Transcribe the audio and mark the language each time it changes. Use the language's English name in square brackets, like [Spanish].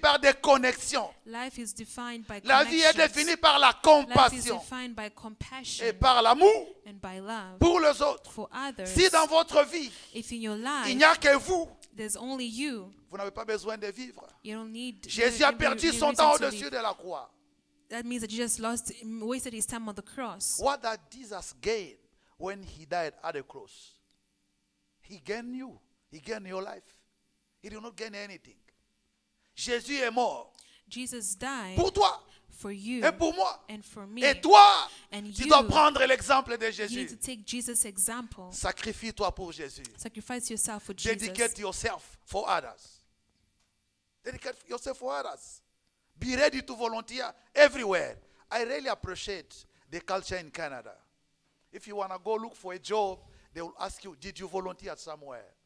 [French] par des connexions. [English] Life is defined by [French] La vie est [English] connections. [French] définie par la [English] Life is [French] compassion [English] defined by compassion [French] et par l'amour [English] and by love [French] pour les autres. [English] for others. [French] Si dans votre vie, [English] If in your [French] il [English] life [French] n'y a que vous, [English] there's only you, [French] vous n'avez pas besoin de vivre. [English] you don't need [French] Jésus a [English] no [French] perdu [English] reason [French] son [English] to [French] temps [English] live. [French] au-dessus de la croix. [English] That means that you just wasted his time on the cross. What did Jesus gain when he died at the cross? He gained you. He gained your life. He did not gain anything. [French] Jésus est mort [English] Jesus died [French] pour toi [English] for you [French] et pour moi. [English] and for me. [French] Et toi, [English] And [French] tu [English] you, [French] dois prendre l'exemple de [English] you need to take Jesus' example. [French] Sacrifie-toi pour Jésus. [English] Sacrifice yourself for Jesus. Dedicate yourself for others. Dedicate yourself for others. Be ready to volunteer everywhere. I really appreciate the culture in Canada. If you want to go look for a job, they will ask you, did you volunteer somewhere?